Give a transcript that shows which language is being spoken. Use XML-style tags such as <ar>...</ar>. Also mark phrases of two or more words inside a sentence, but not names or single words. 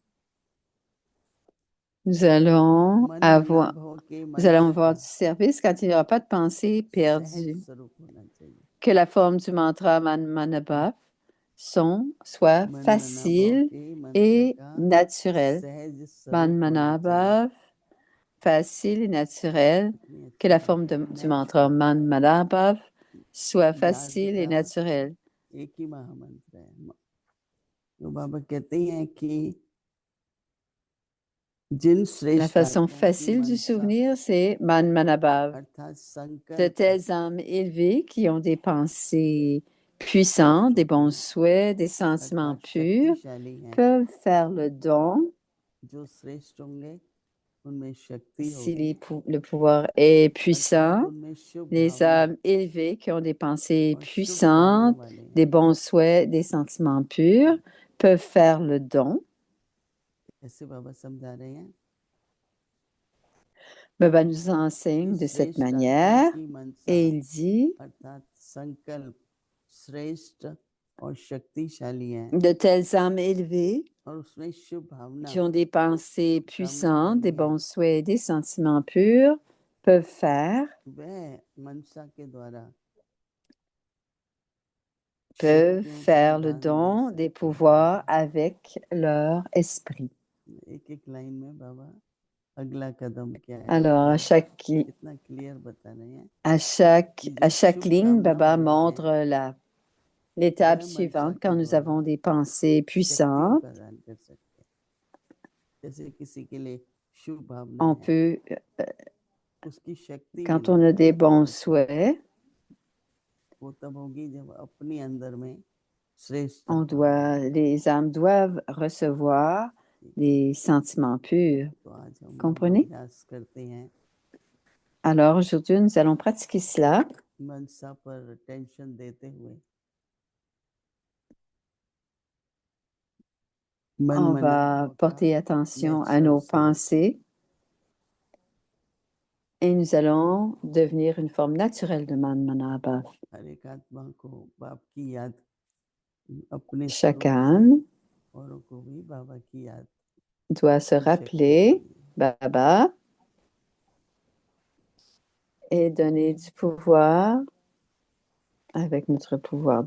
<fr>Nous allons</fr> <hi>मन मना</hi> <fr>avoir,</fr> <hi>भव के</hi> <fr>nous</fr> <hi>मंत्र</hi> <fr>allons avoir</fr> <hi>का</hi> <fr>du service quand il n'y aura pas de pensées</fr> <hi>सहज</hi> <fr>perdues.</fr> <hi>स्वरूप होना चाहिए</hi> <fr>Que la forme du mantra Manabhav soit</fr> <hi>मन मना भव</hi> <fr>facile</fr> <hi>के मंत्र</hi> <fr>et</fr> <hi>का</hi> <fr>naturelle.</fr> <hi>सहज स्वरूप होना चाहिए</hi> <fr>Manmanabhav facile et naturel,</fr> <hi>कितनी</hi> <fr>que</fr> <hi>अच्छी</hi> <fr>la</fr> <hi>बात</hi> <fr>forme</fr> <hi>है,</hi> <fr>du mantra</fr> <en>natural,</en> <fr>Man Manabhav soit facile et</fr> <hi>याद का</hi> <fr>naturelle.</fr> <hi>एक ही महामंत्र है। तो बाबा कहते हैं कि जिन</hi> <fr>La</fr> <hi>श्रेष्ठ</hi> <fr>façon</fr> <hi>आत्माओं की</hi> <fr>facile du</fr> <hi>मनसा</hi> <fr>souvenir, c'est Man Manabhav.</fr> <hi>अर्थात</hi> <fr>De</fr> <hi>संकल्प</hi> <fr>telles âmes élevées qui ont des pensées puissantes, des bons souhaits, des sentiments</fr> <hi>अर्थात</hi> <fr>purs,</fr> <hi>शक्तिशाली हैं,</hi> <fr>peuvent faire le don</fr> <hi>जो श्रेष्ठ होंगे उनमें शक्ति</hi> <fr>si</fr> <hi>होगी,</hi> <fr>le pouvoir est</fr> <hi>अर्थात</hi> <fr>puissant.</fr> <hi>उनमें शुभ</hi> <fr>Les</fr> <hi>भावना</hi> <fr>âmes élevées qui ont des pensées</fr> <hi>और शुभ कामना</hi> <fr>puissantes,</fr> <hi>वाले हैं।</hi> <fr>des bons souhaits, des sentiments purs, peuvent faire le don.</fr> <hi>ऐसे बाबा समझा रहे हैं</hi> <fr>Baba nous</fr> <hi>कि</hi> <fr>enseigne de cette</fr> <hi>श्रेष्ठ आत्माओं</hi> <fr>manière</fr> <hi>की मनसा</hi> <fr>et il dit,</fr> <hi>अर्थात संकल्प श्रेष्ठ और शक्तिशाली हैं</hi> <fr>de telles âmes élevées</fr> <hi>और उसमें शुभ भावना</hi> <fr>qui ont des pensées</fr> <hi>शुभ कामना</hi> <fr>puissantes, des</fr> <hi>वाली हैं,</hi> <fr>bons souhaits et des sentiments purs peuvent faire</fr> <hi>वह मनसा के द्वारा</hi> <fr>peuvent</fr> <hi>शक्तियों का</hi> <fr>faire le</fr> <hi>दान दे</hi> <fr>don des</fr> <hi>सकते</hi> <fr>pouvoirs avec leur esprit.</fr> <hi>हैं। एक एक लाइन में बाबा अगला कदम क्या है</hi> <fr>Alors,</fr> <hi>कितना क्लियर बता रहे हैं</hi> <fr>à</fr> <hi>कि</hi> <fr>à</fr> <hi>जो</hi> <fr>chaque</fr> <hi>शुभ</hi> <fr>ligne,</fr> <hi>कामना</hi> <fr>Baba</fr> <hi>वाले हैं</hi> <fr>montre l'étape</fr> <hi>वह मनसा</hi> <fr>suivante</fr> <hi>के</hi> <fr>quand nous</fr> <hi>द्वारा</hi> <fr>avons des pensées</fr> <hi>शक्तियों</hi> <fr>puissantes.</fr> <hi>का दान कर सकते हैं। जैसे किसी के लिए शुभ भावना</hi> <fr>On</fr> <hi>है</hi> <fr>peut,</fr> <hi>उसकी शक्ति</hi> <fr>quand on</fr> <hi>मिलेगी</hi> <fr>a des bons</fr> <hi>मनसा</hi> <fr>souhaits,</fr> <hi>वो तब होगी जब अपने अंदर में श्रेष्ठ</hi> <fr>on</fr> <hi>आत्मा होगी।</hi> <fr>les âmes doivent recevoir des sentiments purs.</fr> <hi>तो आज हम लोग</hi> <fr>Comprenez?</fr> <hi>अभ्यास करते हैं</hi> <fr>Alors aujourd'hui, nous allons pratiquer cela.</fr> <hi>मनसा पर टेंशन देते हुए मन</hi> <fr>On</fr> <hi>मना</hi> <fr>va</fr> <hi>भाव का</hi> <fr>porter attention à</fr> <hi>नेचुरल</hi> <fr>nos</fr> <hi>स्वरूप</hi> <fr>pensées et nous allons devenir une forme naturelle de Man Manabhav.</fr> <hi>हर एक आत्मा को बाप की याद अपने</hi> <fr>Chaque</fr> <hi>स्वरूप से</hi> <fr>âme</fr> <hi>औरों को भी बाबा की याद</hi> <fr>doit se</fr> <hi>की शक्ति</hi> <fr>rappeler</fr> <hi>देनी है।</hi> <fr>Baba et donner du pouvoir avec notre pouvoir.</fr>